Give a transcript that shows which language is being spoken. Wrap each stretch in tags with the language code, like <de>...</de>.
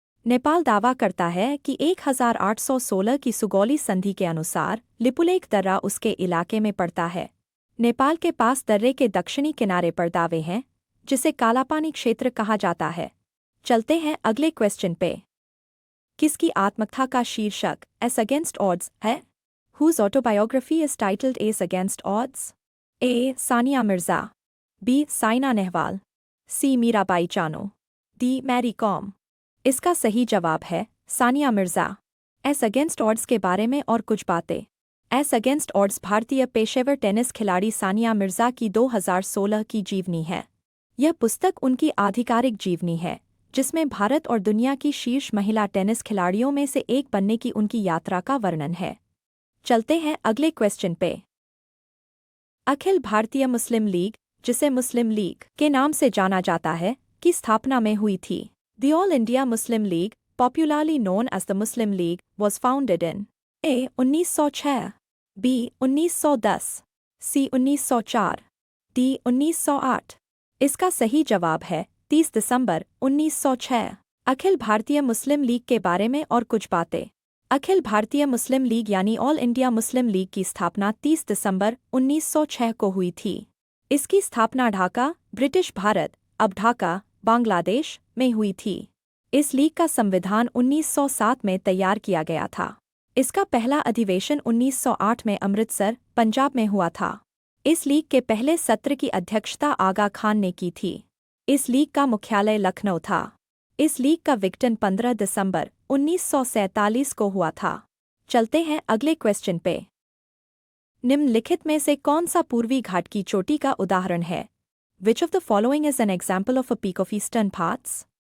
<hi>नेपाल दावा करता है कि 1816 की सुगौली संधि के अनुसार लिपुलेख दर्रा उसके इलाके में पड़ता है। नेपाल के पास दर्रे के दक्षिणी किनारे पर दावे हैं, जिसे कालापानी क्षेत्र कहा जाता है। चलते हैं अगले क्वेश्चन पे। किसकी आत्मकथा का शीर्षक एस अगेंस्ट ऑड्स है?</hi> <en>Whose autobiography is titled Ace Against Odds?</en> <hi>A. Sania Mirza, B. Saina Nehwal, C. Mirabai Chanu, D. Mary com. इसका सही जवाब है Sania Mirza. S against odds के बारे में और कुछ बातें। एस अगेंस्ट ऑड्स भारतीय पेशेवर टेनिस खिलाड़ी सानिया मिर्जा की 2016 की जीवनी है। यह पुस्तक उनकी आधिकारिक जीवनी है, जिसमें भारत और दुनिया की शीर्ष महिला टेनिस खिलाड़ियों में से एक बनने की उनकी यात्रा का वर्णन है। चलते हैं अगले क्वेश्चन पे। अखिल भारतीय मुस्लिम लीग, जिसे मुस्लिम लीग के नाम से जाना जाता है, की स्थापना में हुई थी?</hi> <en>The All India Muslim League popularly known as the Muslim League, was founded in A. 1906, B. 1910, C.</en> <hi>1904, D. 1908? इसका सही जवाब है 30 दिसंबर 1906। अखिल भारतीय मुस्लिम लीग के बारे में और कुछ बातें। अखिल भारतीय मुस्लिम लीग यानी ऑल इंडिया मुस्लिम लीग की स्थापना 30 दिसंबर 1906 को हुई थी। इसकी स्थापना ढाका, ब्रिटिश भारत, अब ढाका, बांग्लादेश में हुई थी। इस लीग का संविधान 1907 में तैयार किया गया था। इसका पहला अधिवेशन 1908 में अमृतसर, पंजाब में हुआ था। इस लीग के पहले सत्र की अध्यक्षता आगा खान ने की थी। इस लीग का मुख्यालय लखनऊ था। इस लीग का विघटन 15 दिसंबर 1947 को हुआ था। चलते हैं अगले क्वेश्चन पे। निम्नलिखित में से कौन सा पूर्वी घाट की चोटी का उदाहरण है?</hi> <en>Which of the following is an example of a peak of eastern Ghats?</en>